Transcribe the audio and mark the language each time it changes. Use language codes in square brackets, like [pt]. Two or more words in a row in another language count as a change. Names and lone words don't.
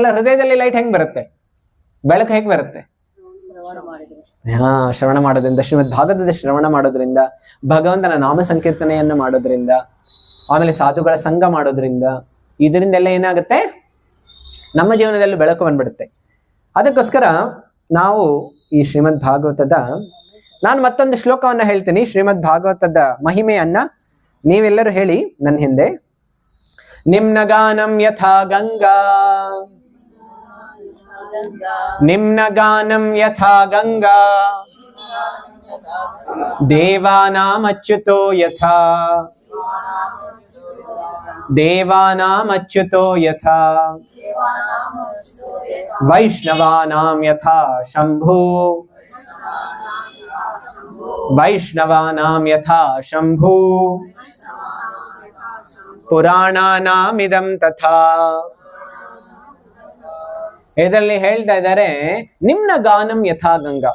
[kn] ಹೃದಯದಲ್ಲಿ ಲೈಟ್ ಹೆಂಗ್ ಬರುತ್ತೆ, ಬೆಳಕು ಹೇಗೆ ಬರುತ್ತೆ? ಶ್ರವಣ ಮಾಡೋದ್ರಿಂದ, ಶ್ರೀಮದ್ ಭಾಗವತದ ಶ್ರವಣ ಮಾಡೋದ್ರಿಂದ, ಭಗವಂತನ ನಾಮ ಸಂಕೀರ್ತನೆಯನ್ನ ಮಾಡೋದ್ರಿಂದ, ಆಮೇಲೆ ಸಾಧುಗಳ ಸಂಘ ಮಾಡೋದ್ರಿಂದ, ಇದರಿಂದೆಲ್ಲ ಏನಾಗುತ್ತೆ, ನಮ್ಮ ಜೀವನದಲ್ಲೂ ಬೆಳಕು ಬಂದ್ಬಿಡುತ್ತೆ. ಅದಕ್ಕೋಸ್ಕರ ನಾವು ಈ ಶ್ರೀಮದ್ ಭಾಗವತದ, ನಾನು ಮತ್ತೊಂದು ಶ್ಲೋಕವನ್ನ ಹೇಳ್ತೀನಿ, ಶ್ರೀಮದ್ ಭಾಗವತದ ಮಹಿಮೆಯನ್ನ ನೀವೆಲ್ಲರೂ ಹೇಳಿ ನನ್ನ ಹಿಂದೆ. [sa] ನಿಮ್ನ ಗಾನಂ ಯಥಾ ಗಂಗಾ ನಿಮ್ನಗಾನಂ ಯಥಾ ಗಂಗಾ ದೇವಾನಾಮಚ್ಯುತೋ ಯಥಾ ದೇವಾನಾಮಚ್ಯುತೋ ಯಥಾ ವೈಷ್ಣವಾನಾಂ ಯಥಾ ಶಂಭೋ ವೈಷ್ಣವಾನಾಂ ಯಥಾ ಶಂಭೋ ಪುರಾಣಾನಾಮಿದಂ ತಥಾ. [kn] ಇದರಲ್ಲಿ ಹೇಳ್ತಾ ಇದ್ದಾರೆ [sa] ನಿಮ್ನ ಗಾನಂ ಯಥಾ ಗಂಗಾ.